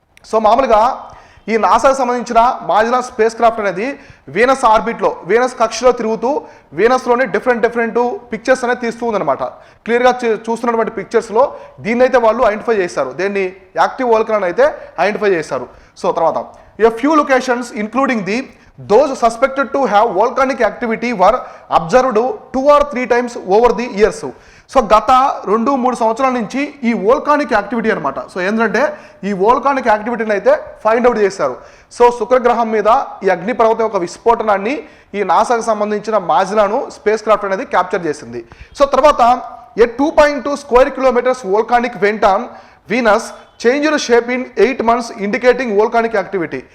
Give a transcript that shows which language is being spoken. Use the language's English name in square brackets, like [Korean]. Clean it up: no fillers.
[Telugu] So మామూలుగా ఈ నాసాకు సంబంధించిన మాజిలాన్ స్పేస్ క్రాఫ్ట్ అనేది వీనస్ ఆర్బిట్లో, వీనస్ కక్షలో తిరుగుతూ వీనస్లోని డిఫరెంట్ పిక్చర్స్ అనేది తీస్తూ ఉందన్నమాట. క్లియర్గా చూస్తున్నటువంటి పిక్చర్స్లో దీన్ని అయితే వాళ్ళు ఐడెంటిఫై చేశారు. దీన్ని యాక్టివ్ వోల్కానో అయితే ఐడెంటిఫై చేశారు. [English] So తర్వాత a few locations including the those suspected to have volcanic activity were observed 2 or 3 times over the years. [Telugu] So గత 2-3 సంవత్సరాల నుంచి ఈ వోల్కానిక్ యాక్టివిటీ అనమాట. సో ఏంటంటే ఈ వోల్కానిక్ యాక్టివిటీని అయితే ఫైండ్ అవుట్ చేశారు. సో శుక్రగ్రహం మీద ఈ అగ్నిపర్వతం యొక్క విస్ఫోటనాన్ని ఈ నాసాకు సంబంధించిన మాజిలాను స్పేస్ క్రాఫ్ట్ అనేది క్యాప్చర్ చేసింది. [English] So తర్వాత a 2.2 square kilometres volcanic vent on Venus changed shape in 8 months indicating volcanic activity.